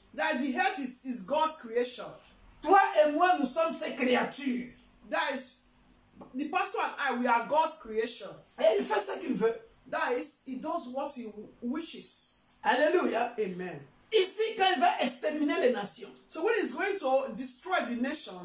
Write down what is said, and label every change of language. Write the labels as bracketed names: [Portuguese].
[English] That the earth is God's creation. [French] Toi et moi, nous sommes ses créatures. [English] That is, the pastor and I, we are God's creation. [French] Et il fait ce qu'il veut. [English] That is, he does what he wishes. [French] Alléluia. Amen. ici, quand il va exterminer les nations [English] So when he's going to destroy the nation